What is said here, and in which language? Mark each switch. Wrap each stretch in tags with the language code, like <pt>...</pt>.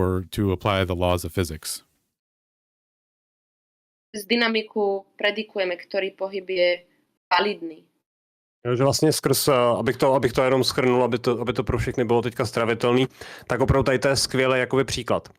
<en>to apply the laws of physics.</en> <sk>Z dynamiku predikujeme, ktorý pohyb je validný.</sk> <cs>Jo, že vlastně skrz, abych to jenom shrnul, aby to pro všechny bylo teďka stravitelný, tak opravdu tady to je skvělý jakoby příklad.</cs>